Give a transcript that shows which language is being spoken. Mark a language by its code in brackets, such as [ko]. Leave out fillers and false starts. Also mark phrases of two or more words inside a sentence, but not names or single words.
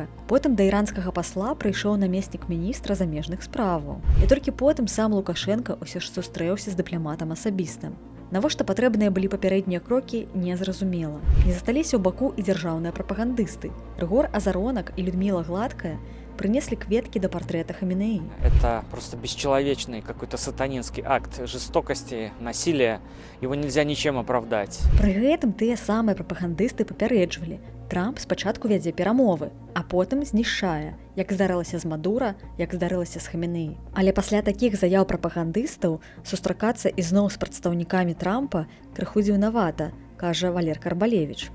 [be] Потым да іранскага пасла прыйшоў намеснік міністра замежных справаў. І толькі потым сам Лукашенко ўсё ж сустрэўся з дыпламатам асабіста. Навошта патрэбныя былі папярэднія крокі, незразумела. Не засталіся ў баку і дзяржаўныя прапагандысты. [ru] Рыгор Азаронак і Людміла Гладкая принесли кветки до портрета Хаменеи. Это просто бесчеловечный какой-то сатанинский акт жестокости, насилия. Его нельзя ничем оправдать. [be] Пры гэтым тыя самыя прапагандысты папярэджвалі. Трамп спачатку вядзе перамовы, а потым знішчае, як здарылася з Мадура, як здарылася з Хаменеі. Але пасля такіх заяў прапагандыстаў сустракацца ізноў з прадстаўнікамі Трампа крыху дзіўнавата, кажа Валер Карбалевіч.